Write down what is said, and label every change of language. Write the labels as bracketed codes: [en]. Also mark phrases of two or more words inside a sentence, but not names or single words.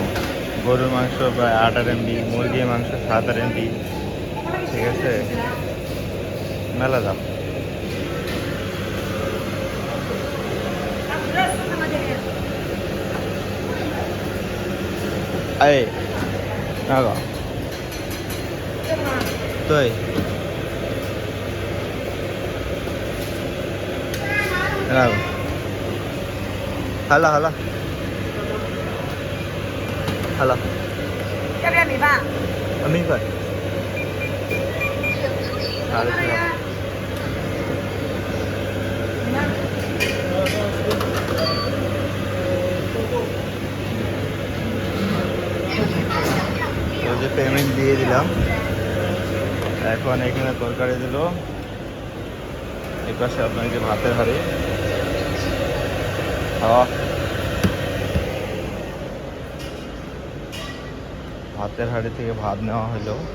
[bn] গরুর মাংস প্রায় 8 RMB, মুরগির মাংস 7 RMB, ঠিক আছে, মেলা দাম। এই না গো তুই halo halo halo [zh] 要不要米饭？米粉好的是吧 [bn] তো যে পেমেন্ট দিয়ে দিলাম, এখন এখানে তরকারি দিল, এই পাশে আপনার যে ভাতের হাঁড়ি, ভাতের হাঁড়ি থেকে ভাত নেওয়া হলো।